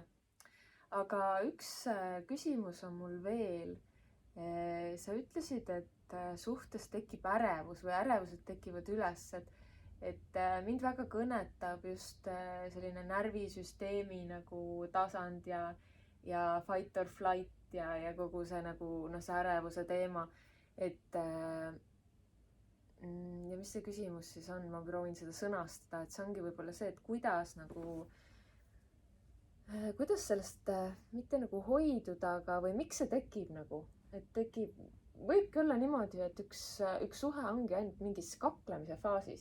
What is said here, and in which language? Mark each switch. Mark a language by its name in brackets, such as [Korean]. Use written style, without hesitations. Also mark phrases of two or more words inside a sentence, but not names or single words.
[Estonian] Aga üks küsimus on mul veel. Sa ütlesid, et suhtes tekib ärevus või ärevused tekivad üles, et mind väga kõnetab just selline närvisüsteemi nagu tasand ja [English] fight or flight [Estonian] ja kogu see nagu see ärevuse teema. Ja mis see küsimus siis on? Ma proovin seda sõnastada, et see ongi võib-olla see, et kuidas sellest mitte nagu hoiduda, aga või miks see tekib nagu, et võibki olla niimoodi, et üks suhe ongi ainult mingis kaklemise faasis.